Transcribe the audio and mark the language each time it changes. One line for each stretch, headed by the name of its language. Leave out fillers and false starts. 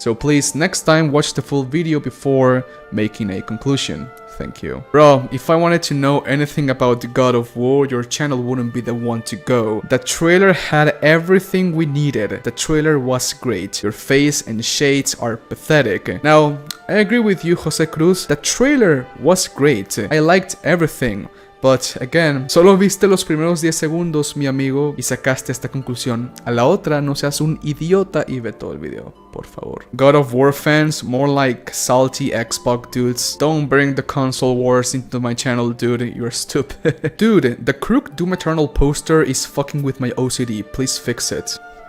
English: So please, next time watch the full video before making a conclusion. Thank you. Bro, if I wanted to know anything about God of War, your channel wouldn't be the one to go. The trailer had everything we needed. The trailer was great. Your face and shades are pathetic. Now, I agree with you, Jose Cruz. The trailer was great. I liked everything. But again,
Spanish: solo viste los primeros 10 segundos, mi amigo, y sacaste esta conclusión. A la otra, no seas un idiota y ve todo el video, por favor.
English: God of War fans, more like salty Xbox dudes. Don't bring the console wars into my channel, dude. You're stupid. Dude, the Crook Doom Eternal poster is fucking with my OCD. Please fix it.